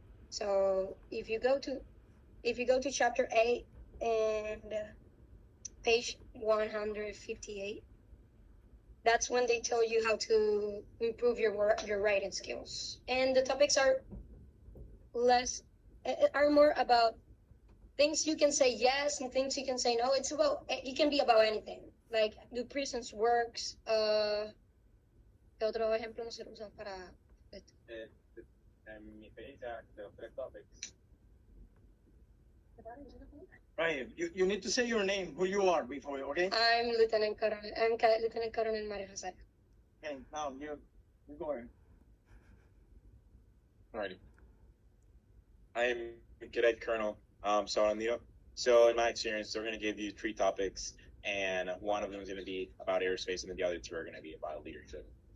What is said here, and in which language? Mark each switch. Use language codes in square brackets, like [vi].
[en] So if you go to Chapter 8 and page 158, that's when they tell you how to improve your writing skills. And the topics are more about things you can say yes and things you can say no. It's about, it can be about anything. Like, do prisons works? [es] ¿Qué otro ejemplo nos usamos para esto? En mi experiencia, de los tres topics. [en] Right, you need to say your name, who you are before, okay? I'm Lieutenant Colonel. I'm Lieutenant Colonel Maria Jose. Okay, now you go ahead. Alrighty. I'm Cadet Colonel Saranito. So in my experience, they're going to give you 3 topics, and one of them is going to be about aerospace, and then the other 2 are going to be about leadership.